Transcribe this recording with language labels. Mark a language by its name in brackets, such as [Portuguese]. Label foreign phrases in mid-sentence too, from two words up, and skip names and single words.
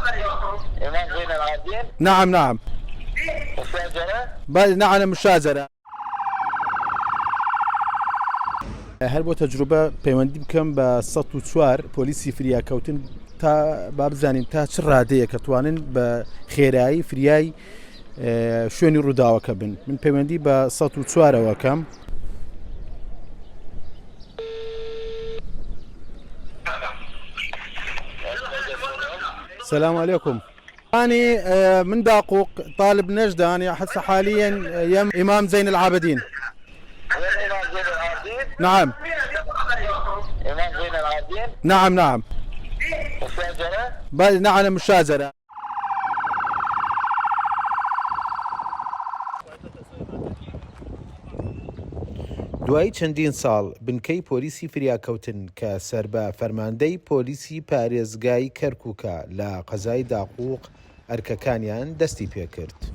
[Arabic] إمام زين العابدين. نعم نعم. مشاجرة. نعم مشاجرة. [Central Kurdish] هەر بۆ تەجروبە پەیوەندی بکەم بە ١04 پۆلیسی فریاکەوتن تا با بزانین تا چ ڕادەیە کە توانن بە خێرایی فریای شوێنی ڕووداوەکە بن. من پەیوەندی بە ١04ەوەکەم. [Arabic] السلام عليكم. أنا من داقوق طالب نجدة، أنا أحس حاليا يم إمام زين العابدين. إمام زين العابدين. نعم. إمام زين العابدين. نعم نعم. مشاجرة. نعم مشاجرة. [Central Kurdish] دوای چەندین ساڵ بنکەی پۆلیسی فریاکەوتن کە سەر بە فەرماندەی پۆلیسی پارێزگای کەرکووکە لە قەزای داقووق ئەرکەکانیان دەستی پێکرد.